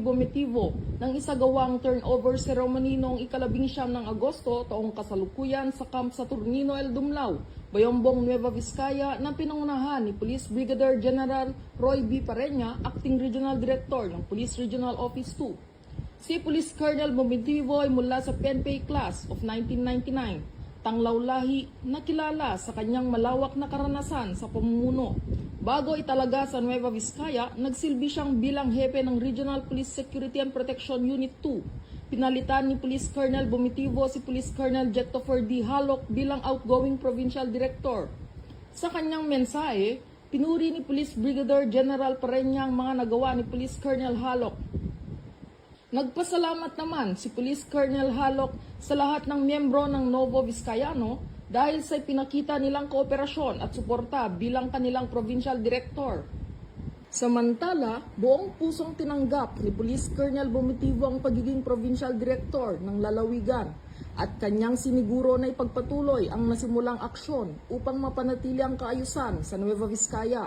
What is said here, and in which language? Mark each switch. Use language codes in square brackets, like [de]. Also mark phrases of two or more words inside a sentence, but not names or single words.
[tl] Bometivo ng isagawang [en] turnover ceremony [tl] noong 19 ng Agosto taong kasalukuyan sa Camp sa Ternino, El Dumlao, Bayombong, Nueva Vizcaya na pinangunahan ni Police Brigadier General Roy B. Pareña, [en] Acting Regional Director [tl] ng Police Regional Office 2. Si Police Colonel Bometivo ay mula sa PNP Class of 1999. Tanglaw lahi na kilala sa kanyang malawak na karanasan sa pamumuno. Bago italaga sa Nueva Vizcaya, nagsilbi siyang bilang hepe ng Regional Police Security and Protection Unit 2 pinalitan ni Police Colonel Bumitivo si Police Colonel Jettofer D. Halok bilang [en] outgoing Provincial Director. [tl] Sa kanyang mensahe, pinuri ni Police Brigadier General Pareña ang mga nagawa ni Police Colonel Halok. Nagpasalamat naman si Police Colonel Halok sa lahat ng miyembro ng Novo Vizcayano dahil sa pinakita nilang kooperasyon at suporta bilang kanilang Provincial Director. Samantala, buong pusong tinanggap ni Police Colonel Bumitivo ang pagiging [en] Provincial Director [tl] ng Lalawigan at kanyang siniguro na ipagpatuloy ang nasimulang aksyon upang mapanatili ang kaayusan sa Nueva Vizcaya.